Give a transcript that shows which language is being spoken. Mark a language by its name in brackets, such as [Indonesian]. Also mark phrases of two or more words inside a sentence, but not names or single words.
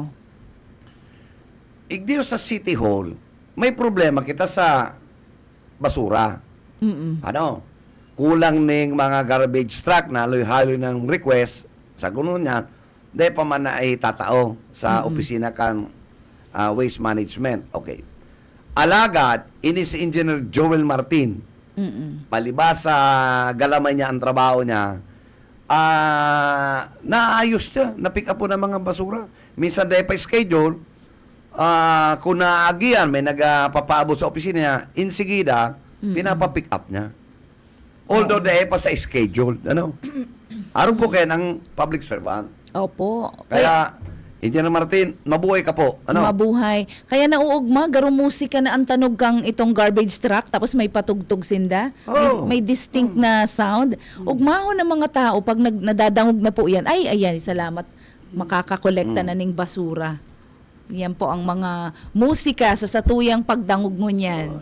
[Bikol] Igdiyo sa City Hall, may problema kita sa basura. Ano? Kulang ning mga [English] garbage truck [Bikol] na haloy-haloy ng request sa gunon niya, dahil pa man na ay tatao sa opisina kan [English] waste management. [Bikol] Okay. Alagad, ini si Engineer Joel Martin. Palibas sa galamay niya ang trabaho niya, naayos niya, na-pick up po ng mga basura. Minsan dahil pa schedule, kung naagian, may nagpapaabot sa opisina niya, insigida, pinapapick up niya. Although dahil pa sa schedule, ano? Araw po kayo ng [English] public servant. [Bikol] Opo. [Filipino] Kaya, Engineer Martin, mabuhay ka po. [Bikol] Ano? Mabuhay. Kaya nauugma, garo musika na ang tanog kang itong [English] garbage truck, [Bikol] tapos may patugtog sinda. Oh. May distinct na sound. Ugmaho ng mga tao, pag nadadangog na po yan, ay, ayan, salamat, makakakolekta na ning basura. Yan po ang mga musika sa satuyang pagdangog mo niyan.